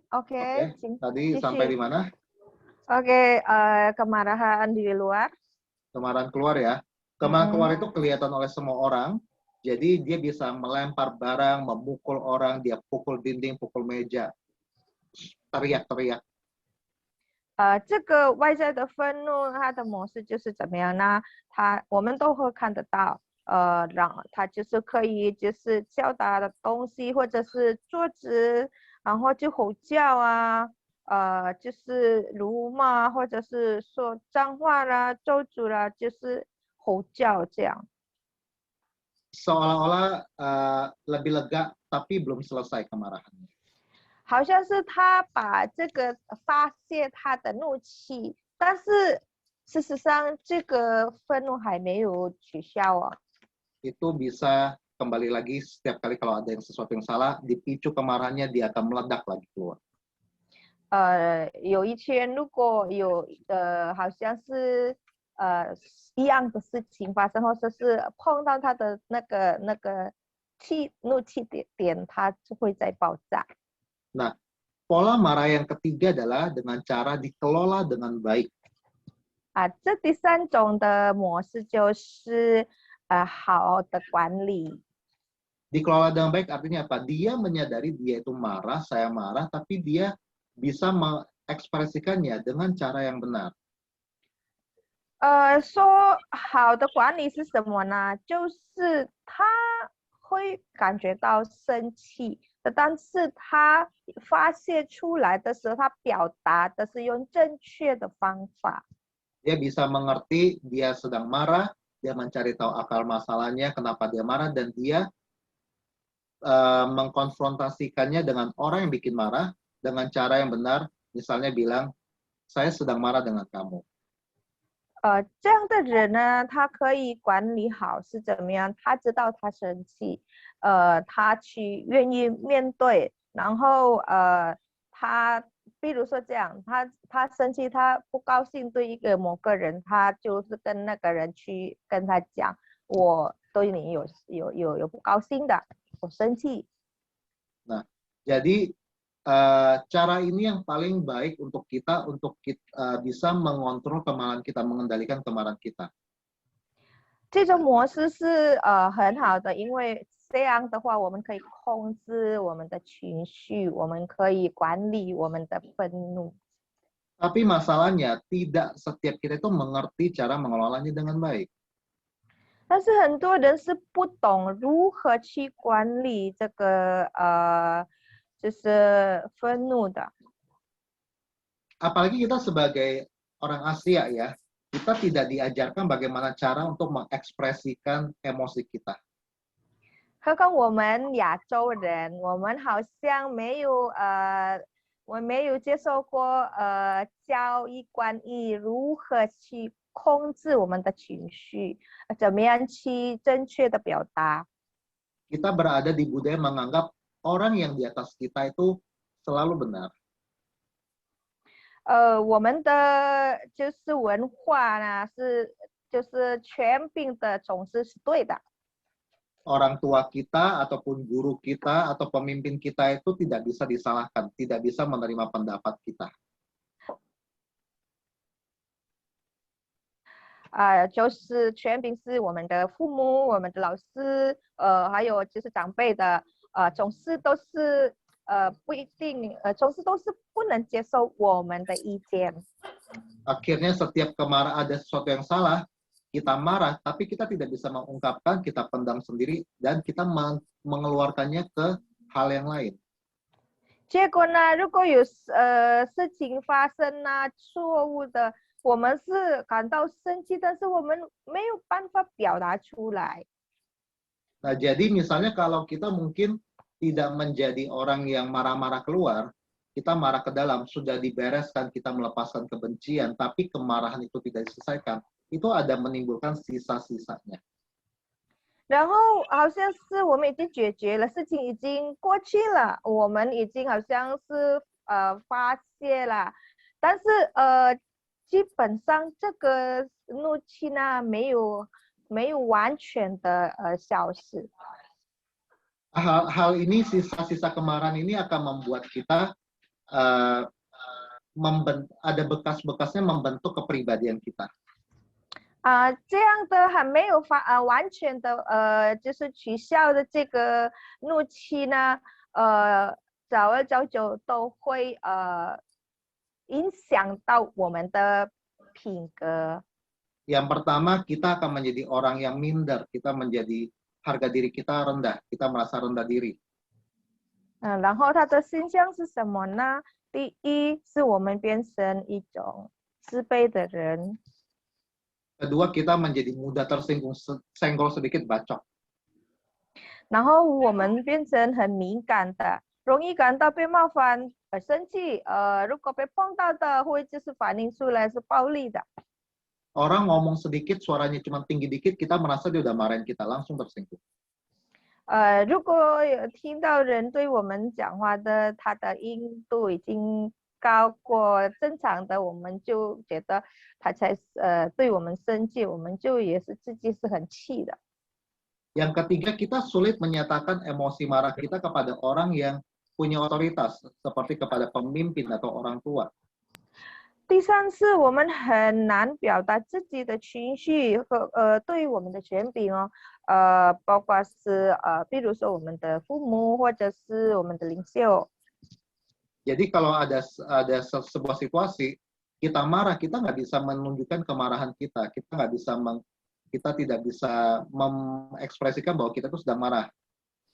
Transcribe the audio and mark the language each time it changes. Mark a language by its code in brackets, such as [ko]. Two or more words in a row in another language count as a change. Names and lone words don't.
[id] Tadi sampai di mana? Oke, kemarahan di luar. Kemarahan keluar ya. Kemarahan keluar itu kelihatan oleh semua orang. Jadi dia bisa melempar barang, memukul orang, dia pukul dinding, pukul meja. Teriak-teriak. [zh] 这个外在的愤怒，它的模式就是怎么样呢？我们都会看得到，然后他就是可以就是敲打的东西，或者是桌子，然后就吼叫啊，就是辱骂，或者是说脏话啦、咒诅啦，就是吼叫这样。 [id] Seolah-olah lebih lega, tapi belum selesai kemarahannya. [zh] 好像是他把这个发泄他的怒气，但是事实上这个愤怒还没有取消啊。 [id] Itu bisa kembali lagi setiap kali kalau ada yang sesuatu yang salah, dipicu kemarahannya, dia akan meledak lagi keluar. [zh] 有一天如果有好像是一样的事情发生，或者是碰到他的那个怒气点，他就会再爆炸。 [id] Nah, pola marah yang ketiga adalah dengan cara dikelola dengan baik. [zh] 这第三种的模式就是好的管理。 [id] Dikelola dengan baik artinya apa? Dia menyadari dia itu marah, saya marah, tapi dia bisa mengekspresikannya dengan cara yang benar. [zh] 说好的管理是什么呢？就是他会感觉到生气的，但是他发泄出来的时候，他表达的是用正确的方法。 [id] Dia bisa mengerti dia sedang marah, dia mencari tahu akar masalahnya, kenapa dia marah, dan dia mengkonfrontasikannya dengan orang yang bikin marah dengan cara yang benar, misalnya bilang, saya sedang marah dengan kamu. [zh] 这样的人呢，他可以管理好是怎么样？他知道他生气，他去愿意面对，然后他比如说这样，他生气，他不高兴对一个某个人，他就是跟那个人去跟他讲，我对你有不高兴的，我生气。 [id] Nah, jadi cara ini yang paling baik untuk kita bisa mengontrol kemarahan kita, mengendalikan kemarahan kita. [zh] 这种模式是很好的，因为这样的话，我们可以控制我们的情绪，我们可以管理我们的愤怒。 [id] Tapi masalahnya tidak setiap kita itu mengerti cara mengelolanya dengan baik. [zh] 但是很多人是不懂如何去管理这个就是愤怒的。 [id] Apalagi kita sebagai orang Asia ya, kita tidak diajarkan bagaimana cara untuk mengekspresikan emosi kita. [zh] 何况我们亚洲人，我们好像我没有接受过教育关于如何去控制我们的情绪，怎么样去正确的表达。 [id] Kita berada di budaya menganggap orang yang di atas kita itu selalu benar. [zh] 我们的就是文化呢，就是权柄的总是是对的。 [id] Orang tua kita ataupun guru kita atau pemimpin kita itu tidak bisa disalahkan, tidak bisa menerima pendapat kita. [zh] 就是权柄是我们的父母、我们的老师，还有就是长辈的，总是都是不一定，总是都是不能接受我们的意见。 [id] Akhirnya setiap ada sesuatu yang salah, kita marah, tapi kita tidak bisa mengungkapkan, kita pendam sendiri, dan kita mengeluarkannya ke hal yang lain. [zh] 结果呢，如果有事情发生啊，错误的，我们是感到生气，但是我们没有办法表达出来。 [id] Nah, jadi misalnya kalau kita mungkin tidak menjadi orang yang marah-marah keluar, kita marah ke dalam, sudah dibereskan, kita melepaskan kebencian, tapi kemarahan itu tidak diselesaikan, itu ada menimbulkan sisa-sisanya. [zh] 然后好像是我们已经解决了，事情已经过去了，我们已经好像是发泄了，但是基本上这个怒气呢没有完全的消失。 [id] Hal ini, sisa-sisa kemarahan ini akan membuat kita ada bekas-bekasnya membentuk kepribadian kita. [zh] 这样的还没有完全的就是取消的这个怒气呢，早而早久都会影响到我们的品格。 [id] Yang pertama, kita akan menjadi orang yang minder, kita menjadi harga diri kita rendah, kita merasa rendah diri. [zh] 然后它的现象是什么呢？第一是我们变成一种自卑的人。 [id] Kedua, kita menjadi mudah tersinggung, senggol sedikit bacok. [zh] 然后我们变成很敏感的，容易感到被冒犯、生气。如果被碰到的，会就是反映出来是暴力的。 [id] Orang ngomong sedikit, suaranya cuma tinggi dikit, kita merasa dia udah marahin kita, langsung tersinggung. [zh] 如果有听到人对我们讲话的，他的音度已经高过正常的，我们就觉得他才对我们生气，我们就也是自己是很气的。 [id] Yang ketiga, kita sulit menyatakan emosi marah kita kepada orang yang punya otoritas, seperti kepada pemimpin atau orang tua. [zh] 第三是我们很难表达自己的情绪和对于我们的权柄哦，包括是比如说我们的父母或者是我们的领袖。 [id] Jadi kalau ada sebuah situasi kita marah, kita nggak bisa menunjukkan kemarahan kita tidak bisa mengekspresikan bahwa kita tuh sedang marah.